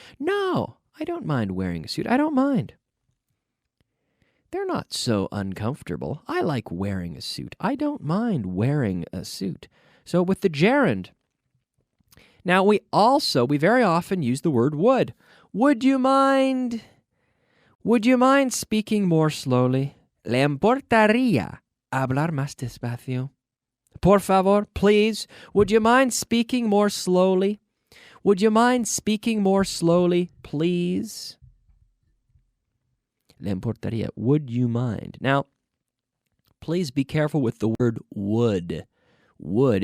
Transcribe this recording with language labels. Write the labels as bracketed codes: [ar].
[en] No, I don't mind wearing a suit. I don't mind. They're not so uncomfortable. I like wearing a suit. I don't mind wearing a suit. So with the gerund. Now we very often use the word would. Would you mind speaking more slowly? [es] ¿Le importaría hablar más despacio? Por favor, [en] please, would you mind speaking more slowly? Would you mind speaking more slowly, please? [es] Le importaría. [en] Would you mind? Now, please be careful with the word would. Would.